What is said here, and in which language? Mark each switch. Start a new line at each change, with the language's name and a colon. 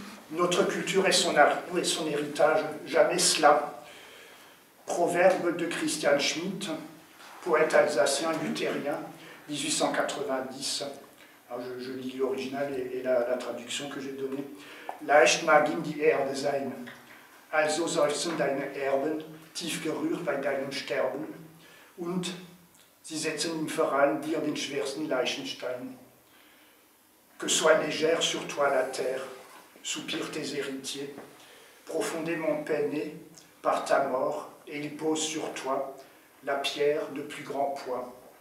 French: Notre culture et son héritage, jamais cela. Proverbe de Christian Schmitt, poète alsacien luthérien, 1890. Alors je lis l'original et la traduction que j'ai donnée.
German: Leicht mag in die Erde sein, also seufzen deine Erben, tief gerührt bei deinem Sterben, und sie setzen im Verein dir den schwersten Leichenstein.
French: Que soit légère sur toi la terre, soupirent tes héritiers, profondément peinés par ta mort, et ils posent sur toi la pierre de plus grand poids.